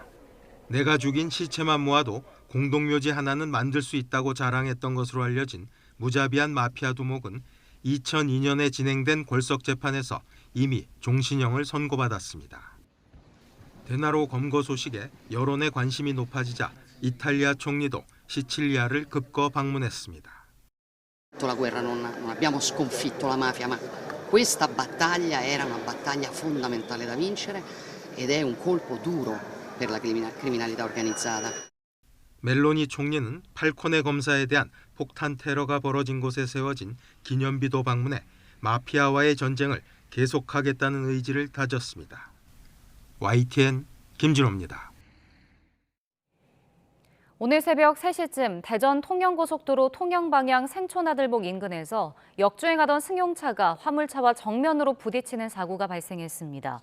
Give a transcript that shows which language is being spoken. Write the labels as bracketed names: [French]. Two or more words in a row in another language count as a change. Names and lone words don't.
[Korean] 내가 죽인 시체만 모아도 공동묘지 하나는 만들 수 있다고 자랑했던 것으로 알려진 무자비한 마피아 두목은 2002년에 진행된 골석 재판에서 이미 종신형을 선고받았습니다. 데나로 검거 소식에 여론의 관심이 높아지자 이탈리아 총리도 시칠리아를 급거 방문했습니다. [Italian] La guerra non abbiamo sconfitto la mafia, ma questa battaglia era una battaglia fondamentale da vincere ed è un colpo duro per la criminalità organizzata. [Korean] 멜로니 총리는 팔코네 검사에 대한 폭탄 테러가 벌어진 곳에 세워진 기념비도 방문해 마피아와의 전쟁을 계속하겠다는 의지를 다졌습니다. YTN 김진호입니다. 오늘 새벽 3시쯤 대전 통영고속도로 통영방향 생초나들목 인근에서 역주행하던 승용차가 화물차와 정면으로 부딪히는 사고가 발생했습니다.